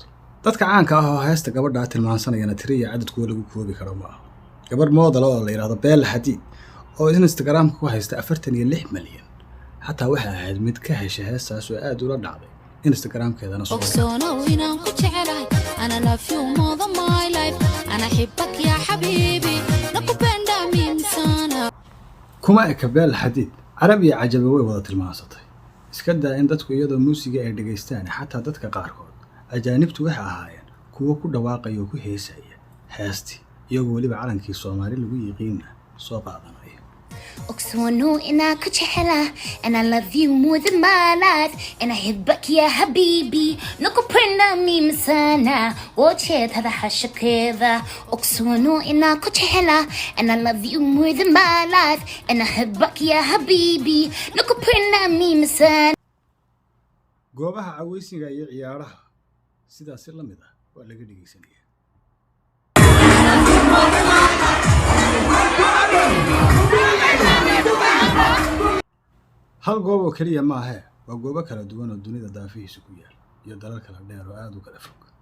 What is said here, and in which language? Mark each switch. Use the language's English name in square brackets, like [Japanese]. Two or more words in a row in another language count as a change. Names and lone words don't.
[Somali] dadka caanka ah oo heesta gabadha tilmaansanayana tiriya cadadku lagu koobi karo ma aha. gabar model oo la yiraahdo Bella Hadid oo Instagram ku haysta 46 milyan xataa waxa ahayd mid ka heshay heestaas oo aad ula dhacday Instagram keedana soo ogsoonow inaan ku jecelahay, [English] ana love you more than my life, [Arabic] أنا أحبك يا حبيبي, nakubeen baa miimisana. [Somali] kuma eka Bella Hadid Carabi iyo Cajabi way wada tilmaansatay. iska daa in dadku iyadoo muusiga ay dhageystaan xataa dadka qaarkood ajaanibtu waxa ahaayeen kuwo ku dhawaaqayo ku heesaya heesti iyagoo waliba calankii Soomaali lagu yiqiin soo qaadanaya. ogsoonow inaan ku jecelahay, [English] ana love you more than my life, [Arabic] أنا أحبك يا حبيبي, nakubeen baa miimisana. [Somali] wajheedada xashakeeda ogsoonow inaan ku jecelahay, [English] ana love you more than my life, [Arabic] أنا أحبك يا حبيبي, nakubeen baa miimisana. [Somali] goobaha caweysiga iyo ciyaaraha sidaas la mid ah waa laga dhageysanaya. hal goob oo kaliya ma aha, waa goobo kala duwan oo dunida daafihiisa ku yaal iyo dalal kala dheer oo aad u kala fog.